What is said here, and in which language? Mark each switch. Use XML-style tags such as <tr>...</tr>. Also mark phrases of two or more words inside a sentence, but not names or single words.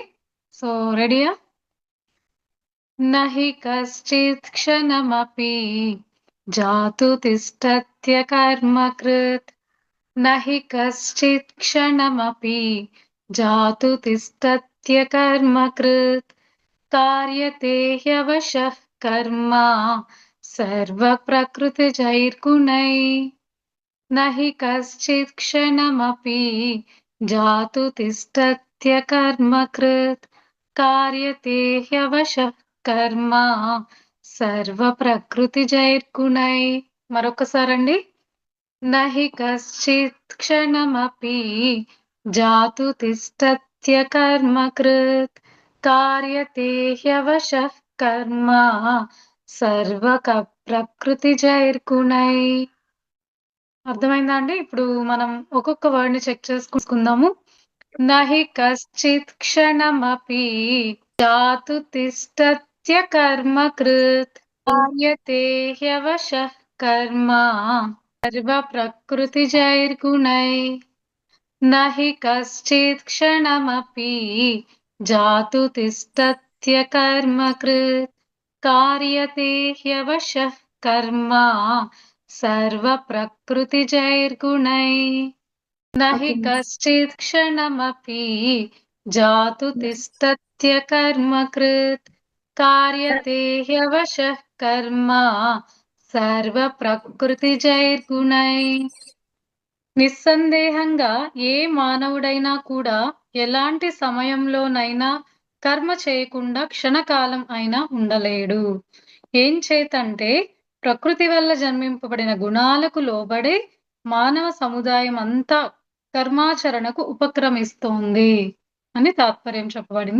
<te>సో రెడీయా?</te> <sa>नहि कश्चित् क्षणमपि जातु तिष्टत्य कर्मकृत् नहि कश्चित् क्षणमपि जातु तिष्टत्य कर्मकृत् कार्यते ह्यवशः कर्म सर्वप्रकृतिजैर्गुणैः न हि कश्चित् क्षणमपि जातु तिष्ठत्य कर्मकृत् कार्यते ह्यवशः कर्म सर्वप्रकृतिजैर्गुणैः.</sa> <te>మరొకసారండి.</te> <sa>न हि कश्चित् क्षणमपि जातु तिष्ठत्य कर्मकृत् कार्यते ह्यवशः कर्म సర్వప్రకృతిజైర్గుణై.</sa> <te>అర్థమైందా అండి? ఇప్పుడు మనం ఒక్కొక్క వర్డ్ ని చెక్ చేసుకుందాము.</te> <sa>नहि कश्चित् क्षणमपि जातु तिष्टत्य कर्मकृत् कार्यते ह्यवशः कर्म सर्वप्रकृतिजैर्गुणै. नहि कश्चित् क्षणमपि जातु तिष्टत्य कर्मकृत् कार्यते ह्यवशः कर्म सर्वप्रकृतिजैर्गुणैः न हि कश्चित् क्षणमपि जातु तिष्ठत्य कर्मकृत् कार्यते ह्यवशः कर्म सर्वप्रकृतिजैर्गुणैः.</sa> <te>నిస్సందేహంగా ఏ మానవుడైనా కూడా ఎలాంటి సమయంలోనైనా కర్మ చేయకుండా క్షణకాలం అయినా ఉండలేడు. ఏం చేతంటే ప్రకృతి వల్ల జన్మింపబడిన గుణాలకు లోబడే మానవ సముదాయం అంతా కర్మాచరణకు ఉపక్రమిస్తోంది అని తాత్పర్యం చెప్పబడింది.</te>